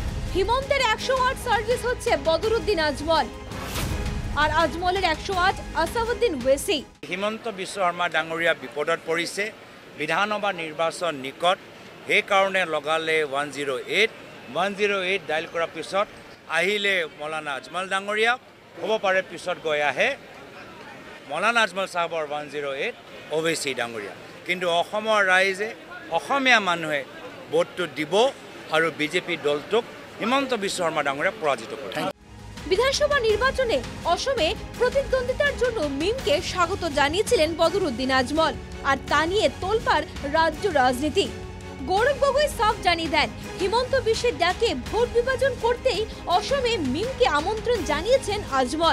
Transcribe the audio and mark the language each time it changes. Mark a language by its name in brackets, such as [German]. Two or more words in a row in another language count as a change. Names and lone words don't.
[Bangla] হিমন্তের 108 সার্ভিস হচ্ছে বদরুদ্দিন আজমল, আর আজমলের 108 আসাউদ্দিন ওয়েসি। [Assamese] হিমন্ত বিশ্ব শৰ্মা ডাঙৰীয়া বিপদত পৰিছে, বিধানসভা নিৰ্বাচন নিকট, সেইকাৰণে লগালে 108 ডাইল কৰাৰ পিছত আহিলে মৌলানা আজমল ডাঙৰীয়া, হ'ব পাৰে পিছত গৈ আহে মৌলানা আজমল চাহাবৰ 108 ওৱেচি ডাঙৰীয়া। কিন্তু অসমৰ ৰাইজে, অসমীয়া মানুহে ভোটটো দিব আৰু বিজেপি দলটোক হিমন্ত বিশ্ব শৰ্মা ডাঙৰীয়া পৰাজিত কৰে। [Bangla] বিধানসভা নির্বাচনে অসমে প্রতিদ্বন্দ্বিতার জন্য মিমকে স্বাগত জানিয়েছিলেন বদরুদ্দিন আজমল, আর তা নিয়ে তোলপাড় রাজ্য রাজনীতি। গৌরব গগৈ সাফ জানিয়ে দেন, হিমন্ত বিশ্বের ডাকে ভোট বিভাজন করতেই অসমে মিমকে আমন্ত্রণ জানিয়েছেন আজমল।